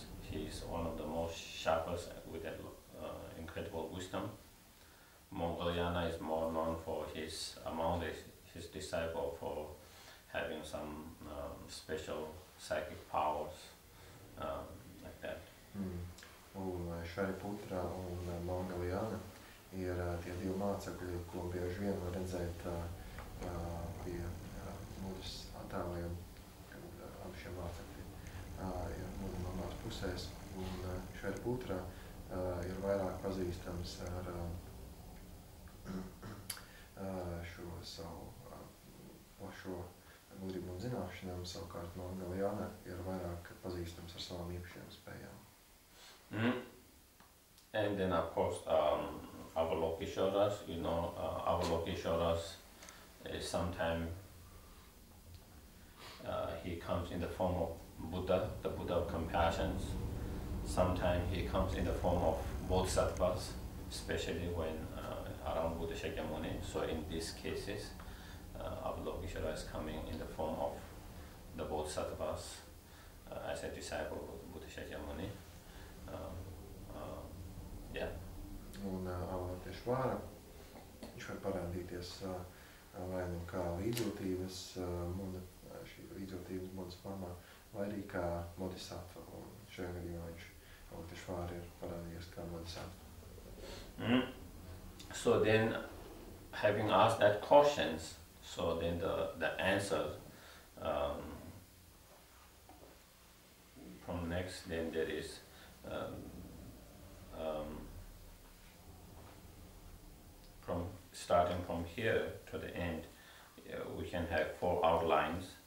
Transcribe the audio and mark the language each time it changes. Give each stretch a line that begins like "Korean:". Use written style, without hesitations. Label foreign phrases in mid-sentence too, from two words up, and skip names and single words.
English: He is one of the most sharpest with that incredible wisdom. Mongoliana is more known for his among his disciples for having some special psychic powers like that.
Latvian: Un Shariputra un Mongoliana ir tie divi mācekļi, ko bieži vien var redzēt pie mūžas attēliem, kad abi šie mācekļi ir mūža mamās pusēs. Un Shariputra ir vairāk pazīstams ar šo savu plašo gudrību un zināšanām, savukārt Mongoliana ir vairāk pazīstams ar savām īpašajām spējām.
English: And then of course Avalokitesvaras, you know, Avalokitesvaras is sometimes he comes in the form of Buddha, the Buddha of compassion. Sometimes he comes in the form of bodhisattvas, especially when around Buddha Shakyamuni. So in these cases, Avalokitesvara is coming in the form of the bodhisattvas as a disciple of Buddha Shakyamuni. Yeah.
Latvian: Un Avalokitesvara, viņš var parādīties vai nu kā līdzjūtības muda, šī līdzjūtības mudas formā, vai arī kā bodhisattva. Un šajā gadījumā viņš Avalokitesvara ir parādījies kā bodhisattva.
English: So then, having asked that questions, so then the answer from next, then there is from starting from here to the end, we can have 4 outlines.